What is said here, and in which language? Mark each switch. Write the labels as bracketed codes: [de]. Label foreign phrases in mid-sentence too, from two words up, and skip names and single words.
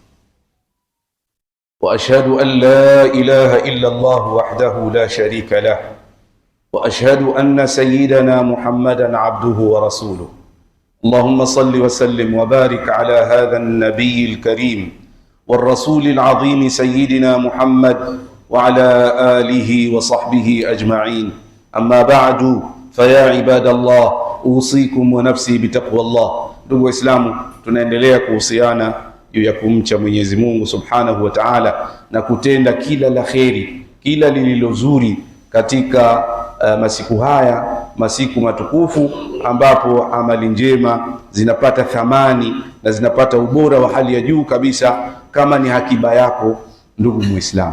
[ar] وأشهد أن لا إله إلا الله وحده لا شريك له، وأشهد أن سيدنا محمدا عبده ورسوله. اللهم صل وسلم وبارك على هذا النبي الكريم والرسول العظيم سيدنا محمد وعلى آله وصحبه أجمعين. أما بعد فيا عباد الله أوصيكم ونفسي بتقوى الله. [sw] Ndugu Waislamu, tunaendelea kuhusiana juu ya kumcha Mwenyezi Mungu [ar] سبحانه وتعالى [sw] na kutenda kila la kheri, kila lililozuri katika masiku haya, masiku matukufu ambapo amali njema zinapata thamani na zinapata ubora wa hali ya juu kabisa, kama ni hakiba yako ndugu Muislamu.